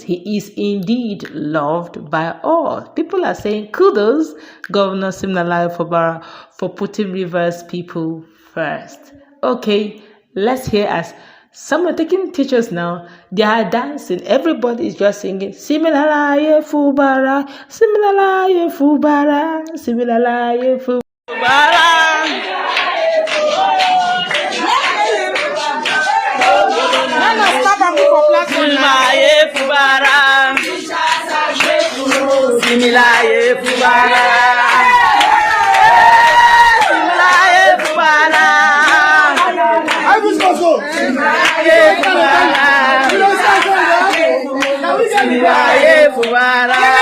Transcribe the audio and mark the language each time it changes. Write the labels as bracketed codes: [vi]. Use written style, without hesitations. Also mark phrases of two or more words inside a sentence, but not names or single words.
[en] He is indeed loved by all. People are saying kudos, Governor Siminalayi Fubara, for putting Rivers people first. Okay, let's hear as some are taking pictures now. They are dancing. Everybody is just singing Siminalayi Fubara, Siminalayi Fubara, Siminalayi Fubara. Siminalayi Fubara, Siminalayi Fubara, Siminalayi Fubara, Siminalayi Fubara,